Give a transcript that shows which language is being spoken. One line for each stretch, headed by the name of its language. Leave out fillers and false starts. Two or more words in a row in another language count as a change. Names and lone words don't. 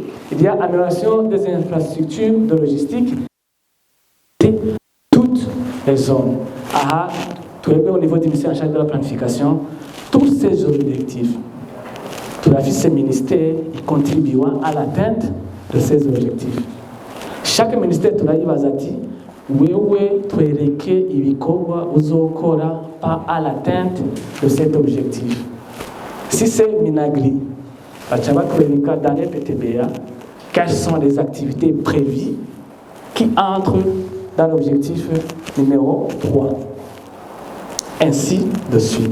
French: Il y a l'amélioration des infrastructures de logistique et toutes les zones. Au niveau du ministère en charge de la planification, tous ces objectifs, tout ce ministère contribue à l'atteinte de ces objectifs. Chaque ministère
Rundi: wewe twereke ibikorwa uzokora
French: pas à l'atteinte de cet objectif. Si c'est Minagri, dans les PTBA, quelles sont les activités prévues qui entrent dans l'objectif numéro 3. Ainsi de suite.